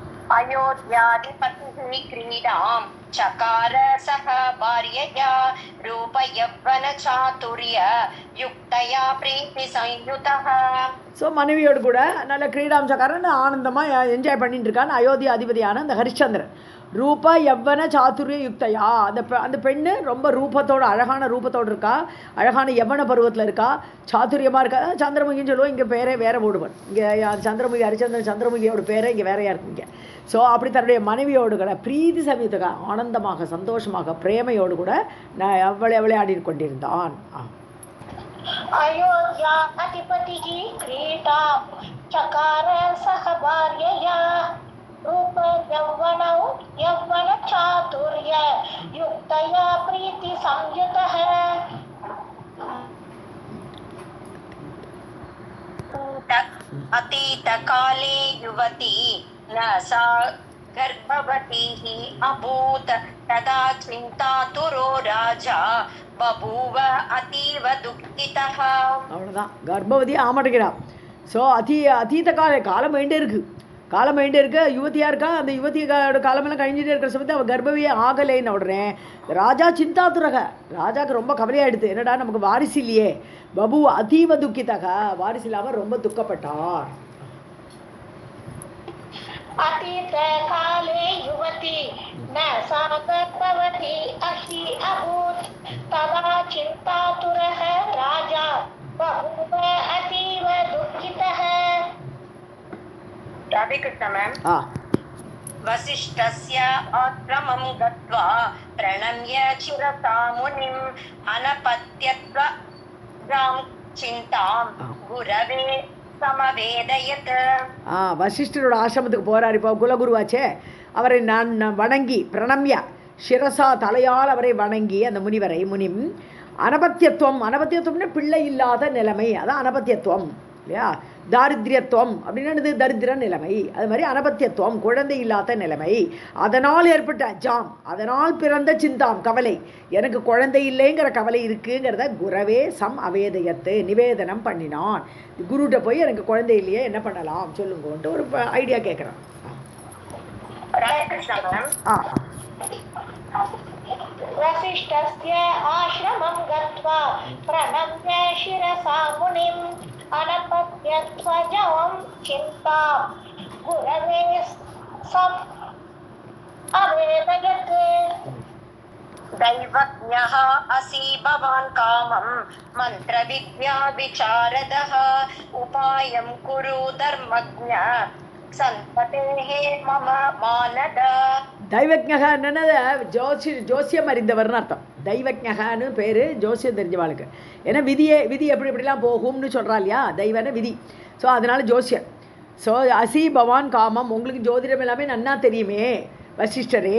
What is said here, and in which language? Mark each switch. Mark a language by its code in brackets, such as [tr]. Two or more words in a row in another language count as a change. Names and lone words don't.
[sa] अयोध्याधिपतिः क्रीडां चकार सह भार्यया रूपयौवनचातुर्य युक्तया प्रीतिसंयुतः. [ta] ஸோ மனைவியோடு கூட நல்ல கிரீடாம்சக்காரன் ஆனந்தமாக என்ஜாய் பண்ணிட்டு இருக்கான் அயோத்தியா அதிபதியான அந்த ஹரிச்சந்திரன். [sa] रूप यौवन चातुर्य युक्तया, [ta] அந்த பெண்ணு ரொம்ப ரூபத்தோடு அழகான ரூபத்தோடு இருக்கா, அழகான யவ்வன பருவத்தில் இருக்கா, சாதுரியமாக இருக்கா. சந்திரமுகின்னு சொல்லுவோம், இங்கே பேரே வேற போடுவன். இங்கே சந்திரமுகி ஹரிச்சந்திரன் சந்திரமுகியோட பேரை இங்கே வேறையாக இருக்குங்க. ஸோ அப்படி தன்னுடைய மனைவியோடு கூட பிரீதி சமயத்துக்கு ஆனந்தமாக சந்தோஷமாக பிரேமையோடு கூட நான் விளையாடி கொண்டிருந்தான். [sa] अयोध्या अधिपतिः क्रीडां चकार सह भार्यया रूप यौवन चातुर्य युक्तया प्रीति संयुतः. अतीतकाले युवती न सा गर्भवती अभूत् तदा चिन्तातुरो राजा बभूव अतीव दुःखितः. [ta] அவ்வளோதான், கர்ப்பவதி ஆமாட்டேங்கிறான். ஸோ அதீத காலம் வேண்டே இருக்கு, யுவதியாக இருக்கா. அந்த யுவதியோட காலமெல்லாம் கழிஞ்சிட்டே இருக்கிற சமயத்தில் அவள் கர்ப்பவியே ஆகலைன்னு உடனே ராஜா சிந்தாத்துரக, ராஜாவுக்கு ரொம்ப கவலையாயிடுது. என்னடா நமக்கு வாரிசு இல்லையே. [sa] बभूव अतीव दुःखितः, [ta] வாரிசு இல்லாமல் ரொம்ப துக்கப்பட்டார். [sa] अतीत काले युवती न सा गर्भवती अहि अभूत् तदा चिन्तातुरः राजा बभूव अतीव दुःखितः. राधे कृष्ण मैम. वसिष्ठस्य आश्रमं गत्वा प्रणम्य शिरसा मुनिम् अनपत्यत्वां चिन्तां गुरवे समवेदयत्. [ta] வசிஷ்டரோட ஆசிரமத்துக்கு போகிறார். இப்போ குலகுருவாச்சே, அவரை நான் வணங்கி [sa] प्रणम्य शिरसा [ta] தலையால் அவரை வணங்கி அந்த முனிம் அனபத்தியத்துவம்னா பிள்ளை இல்லாத நிலைமை, அதான் அனபத்தியத்துவம் இல்லையா. தாரித்ரியத்துவம் அப்படின்னா தரித்திர நிலைமை, அது மாதிரி அனபத்தியத்துவம் குழந்தை இல்லாத நிலைமை. அதனால் ஏற்பட்ட அதனால் பிறந்த சிந்தாம் கவலை, எனக்கு குழந்தை இல்லைங்கிற கவலை இருக்குங்கிறத [sa] गुरवे सम् अवेदयत् [ta] நிவேதனம் பண்ணினான். குருட்ட போய் எனக்கு குழந்தை இல்லையே என்ன பண்ணலாம் சொல்லுங்கன்ட்டு ஒரு ஐடியா கேட்குறான். [sa] वसिष्ठस्य आश्रमं गत्वा प्रणम्य शिरसा मुनिम् अनपत्यत्वजं चिन्तां गुरवे सम् अवेदयत्. दैवज्ञः असि भवान् कामं मन्त्रविद्या विचारदः उपायं कुरु धर्मज्ञ सन्देहे मम मानद. [ta] தைவஜ்ஞக என்னன்னா ஜோசியம் அறிந்தவர்னு அர்த்தம். தைவஜ்ஞகன்னு பேர் ஜோசியம் தெரிஞ்சவாளுக்கு. ஏன்னா விதி எப்படிலாம் போகும்னு சொல்கிறா இல்லையா, தெய்வன விதி. ஸோ அதனால் ஜோசியர். ஸோ [sa] असि भवान् कामम्, [ta] உங்களுக்கு ஜோதிடம் எல்லாமே நன்னா தெரியுமே வசிஷ்டரே.